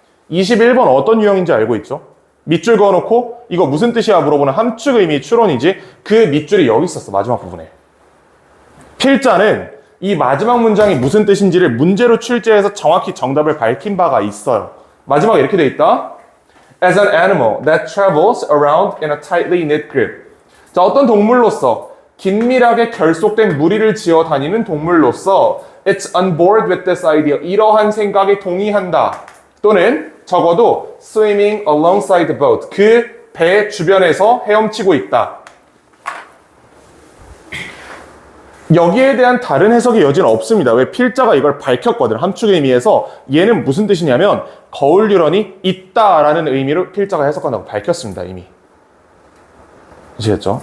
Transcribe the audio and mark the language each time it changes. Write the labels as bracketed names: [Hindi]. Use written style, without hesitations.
[Korean] 21번 어떤 유형인지 알고 있죠? 밑줄 그어놓고 이거 무슨 뜻이야 물어보는 함축 의미 추론이지 그 밑줄이 여기 있었어. 마지막 부분에. 필자는 이 마지막 문장이 무슨 뜻인지를 문제로 출제해서 정확히 정답을 밝힌 바가 있어요. 마지막에 이렇게 돼 있다. [English] As an animal that travels around in a tightly knit group. [Korean] 자, 어떤 동물로서 긴밀하게 결속된 무리를 지어 다니는 동물로서 [English] It's on board with this idea. [Korean] 이러한 생각에 동의한다. 또는 적어도 [English] swimming alongside the boat. [Korean] 그 배 주변에서 헤엄치고 있다. 여기에 대한 다른 해석의 여지는 없습니다. 왜? 필자가 이걸 밝혔거든. 함축의 의미에서 얘는 무슨 뜻이냐면 거울 뉴런이 있다라는 의미로 필자가 해석한다고 밝혔습니다. 이미. 아시겠죠?